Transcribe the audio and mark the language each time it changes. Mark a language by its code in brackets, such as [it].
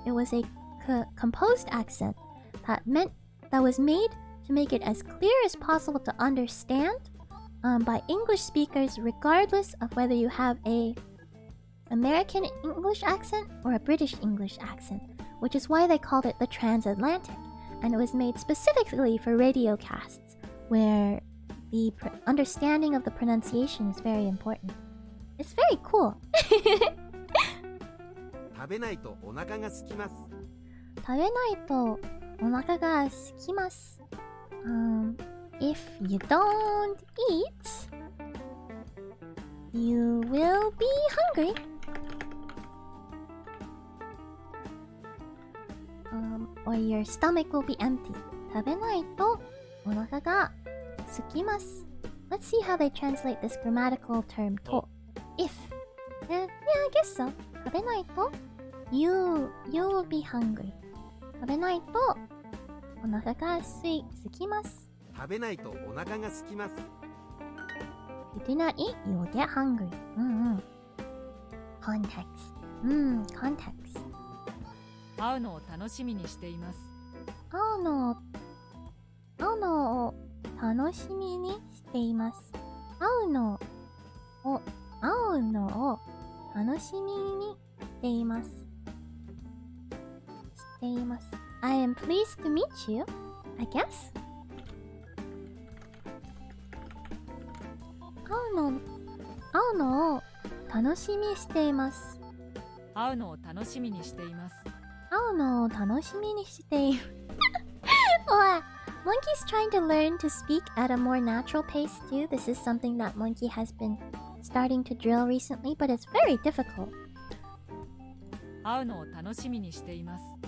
[en] It was a composed accent that was made to make it as clear as possible to understand by English speakers, regardless of whether you have a American English accent or a British English accent, which is why they called it the transatlantic. And it was made specifically for radio casts, where the understanding of the pronunciation is very important. It's very cool. [ja] 食べないとお腹が空きます。食べないとお腹が空きます。 [en] If you don't eat, you will be hungry. Or your stomach will be empty. [ja] 食べないとお腹が空きます。 [en] Let's see how they translate this grammatical term to. If. Yeah, I guess so. [ja] 食べないと [en] you will be hungry. [ja] 食べないとお腹が空きます。食べないとお腹が空きます。 [en] If you do not eat, you will get hungry. Context. Context. [ja] 会うのを楽しみにしています。会うのを楽しみにしています。会うのを楽しみにしています。 [en] I am pleased to meet you, I guess. [ja] 会うのを楽しみにしています。会うのを楽しみにしています。会うのを楽しみにしています。 [en] Wow. Monkey's trying to learn to speak at a more natural pace too. This is something that Monkey has been starting to drill recently, but it's very difficult. [ja] 会うのを楽しみにしています。